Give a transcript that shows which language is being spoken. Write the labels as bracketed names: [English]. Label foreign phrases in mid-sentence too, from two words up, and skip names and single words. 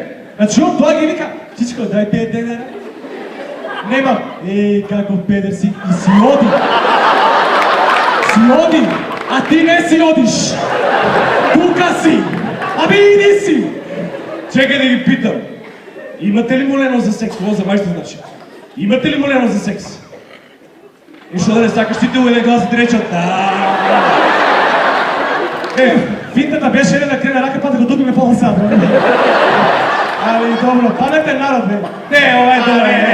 [Macedonian] Значи он доаѓа и вика, чичко, дај 5 денара. Немам. Каков педер си. И си оди. Си оди. А ти не си одиш. Тука си. Аби иди си. Чекај да ги питам. Имате ли молено за секс? [Serbian] Ovo za majstor znači. [Macedonian] Имате ли молено за секс? И што да не сакаш ти у еден глас да ти речат финтата беше еден да крене рака, па да го добиме пола сад. Али добро, паметен народ, бе. Не, ова е добро,